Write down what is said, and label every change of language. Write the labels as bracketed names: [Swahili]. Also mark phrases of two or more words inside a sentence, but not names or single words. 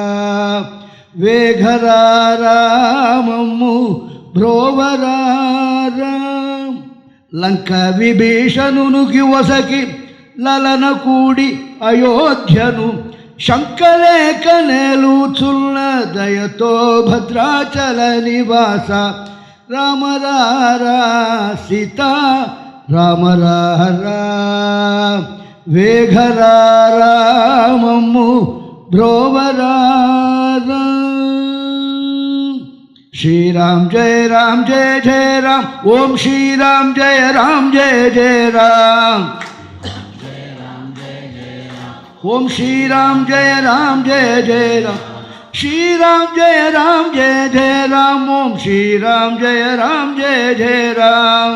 [Telugu] వేఘరారా మమ్ము బ్రోవరారా లంక విభీషణునికి వసకి లలన కూడి అయోధ్యను శంకలేక నేలుచున్న దయతో భద్రాచల నివాస రామ రారా సీతా రామ రారా వేఘరారా మమ్ము బ్రోవరారా [Hindi] श्रीराम जय जय राम ओम श्री राम जय जय राम ओम श्री राम जय जय राम श्री राम जय जय राम ओम श्री राम जय जय राम